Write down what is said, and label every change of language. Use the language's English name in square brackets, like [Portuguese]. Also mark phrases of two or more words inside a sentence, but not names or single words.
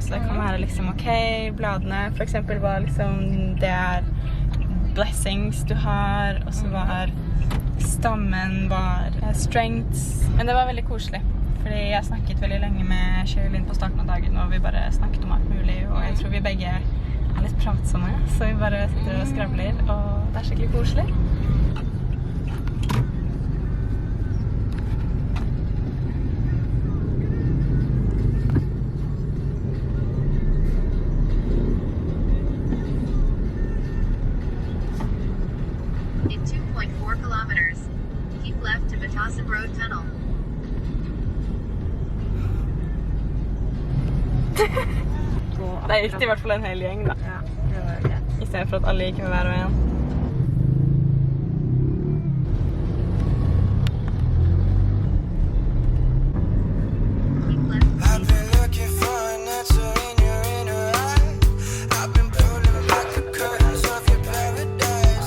[Norwegian] Altså det kan være liksom, ok, bladene for eksempel var liksom, det er blessings du har, og så var stammen var strengths. Men det var veldig koselig, fordi jeg snakket veldig lenge med Sherilyn på starten av dagen, og vi bare snakket om alt mulig, og jeg tror vi begge er litt pratsomme, så vi bare sitter og skravler, og det er skikkelig koselig. [English] In 2.4 kilometers, keep left to Batasan Road Tunnel. [Norwegian] Det gikk i hvert fall en hel gjeng da. Ja, det var greit. I stedet for at alle gikk med hver og en. [English] Keep left. I've been looking for an answer in your inner eye. I've been pulling back the curtains of your paradise.